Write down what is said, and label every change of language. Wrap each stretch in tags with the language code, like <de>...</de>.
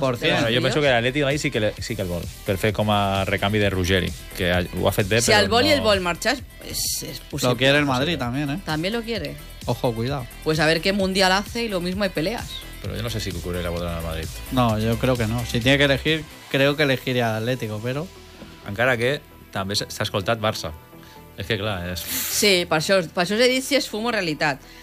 <es>Bueno, yo pienso que el Atlètic ahí sí que</es> <ca>el vol, per fer com a recanvi de Ruggeri, que ho ha fet bé, si però el vol no... i el vol marxar, és possible.</ca> <es>Lo quiere el Madrid también, ¿eh? También lo quiere. Ojo, cuidado. Pues a ver qué mundial hace y lo mismo hay peleas. Pero yo no sé si Cucurella podrá ir a Madrid. No, yo creo que no. Si tiene que elegir, creo que elegiría al Atlético, pero...</es> <ca>Encara que també s'ha escoltat Barça. És que, clar, és... Sí, per això us he dit si és fum o realitat.</ca>